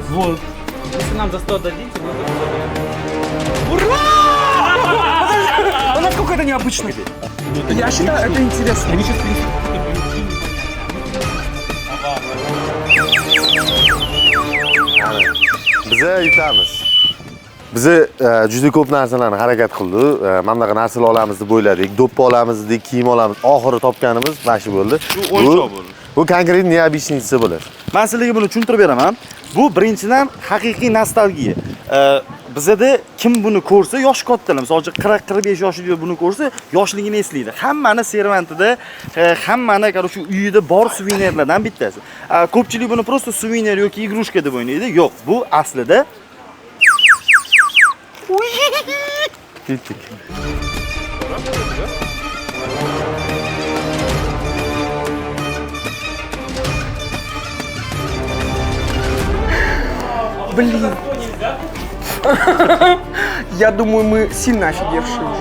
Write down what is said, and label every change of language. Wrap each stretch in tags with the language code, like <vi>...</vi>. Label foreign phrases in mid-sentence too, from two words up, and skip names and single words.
<ru>Вот. Если нам за 100 дадите, мы Ура! А насколько это необычно? Я считаю, это интересно. Они сейчас</ru> <uz>Bize yutamiz. Bizi juda ko'p narsalarni harakat qildi. Mana bunaqa narsalar olamiz deb o'yladik. Do'ppi olamiz dedik, kiyim olamiz. Oxiri topganimiz mana shu bo'ldi. Bu konkret необычныйsi bo'ladi. Men sizlarga buni tushuntirib beraman. Bu birinchidan haqiqiy nostalgiya. Bizda kim buni ko'rsa, yosh kattalar, masalan, 40-45 yoshli buni ko'rsa, yoshligini eslaydi. Hammani servantida, hammani shu uyida bor suvenirlardan bittasi. Ko'pchilik buni просто suvenir yoki игрушка deb o'ynaydi. Yo'q, bu aslida Ketdik.</uz> <ru>Блин. Я думаю, мы сильно офигевшие уже.</ru>